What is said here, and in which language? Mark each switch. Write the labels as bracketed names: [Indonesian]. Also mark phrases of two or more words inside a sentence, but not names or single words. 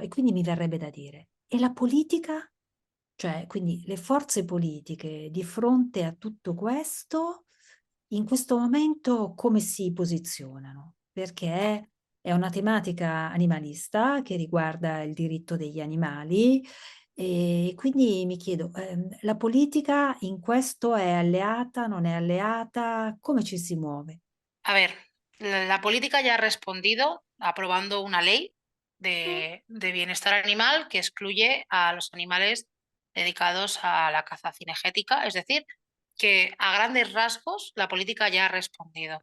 [Italian] E quindi mi verrebbe da dire: e la politica? Cioè, quindi le forze politiche di fronte a tutto questo, in questo momento come si posizionano? Perché è una tematica animalista che riguarda il diritto degli animali e quindi mi chiedo, la politica in questo è alleata, non è alleata? Come ci si muove? [Spanish] A ver, la política ya ha respondido aprobando una ley Mh. de bienestar animal que excluye a los animales dedicados a la caza cinegética, es decir, que a grandes rasgos la política ya ha respondido.